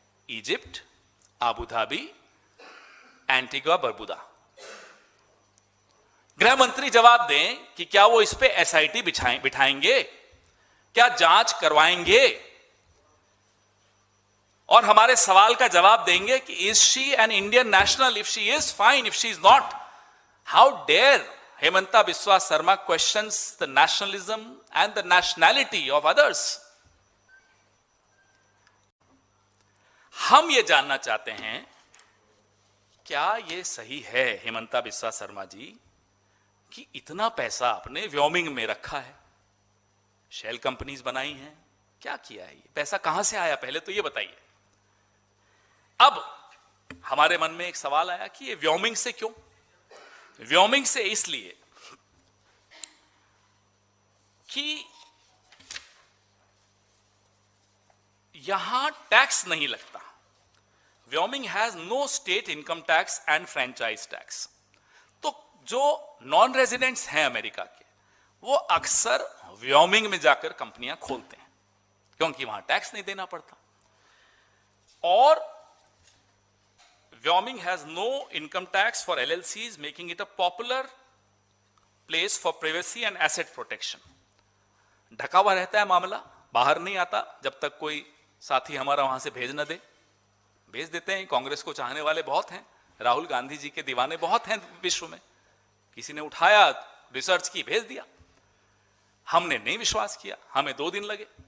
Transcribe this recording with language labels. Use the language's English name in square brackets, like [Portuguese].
[Hindi] Egypt, Abu Dhabi, Antigua बरबुदा। गृह मंत्री जवाब दें कि क्या वो इस पे एसआईटी बिठाएंगे, क्या जांच करवाएंगे, और हमारे सवाल का जवाब देंगे कि [English] Is she an Indian national? If she is, fine. If she is not, how dare Hemanta Biswa Sarma questions the nationalism and the nationality of others? [Hindi] हम ये जानना चाहते हैं क्या ये सही है हेमंता बिस्वा शर्मा जी कि इतना पैसा आपने व्योमिंग में रखा है, शेल कंपनीज बनाई हैं, क्या किया है? ये पैसा कहां से आया, पहले तो ये बताइए। अब हमारे मन में एक सवाल आया कि ये व्योमिंग से क्यों? व्योमिंग से इसलिए कि यहां टैक्स नहीं लगता। [English] Wyoming has no state income tax and franchise tax. [Hindi] तो जो नॉन रेजिडेंट्स हैं अमेरिका के, वो अक्सर व्योमिंग में जाकर कंपनियां खोलते हैं क्योंकि वहां टैक्स नहीं देना पड़ता। [English] और Wyoming has no income tax for LLCs, making it a popular place for privacy and asset protection. [Hindi] ढका हुआ रहता है मामला, बाहर नहीं आता जब तक कोई साथी हमारा वहां से भेज न दे। भेज देते हैं, कांग्रेस को चाहने वाले बहुत हैं, राहुल गांधी जी के दीवाने बहुत हैं विश्व में। किसी ने उठाया, रिसर्च की, भेज दिया। हमने नहीं विश्वास किया, हमें 2 दिन लगे।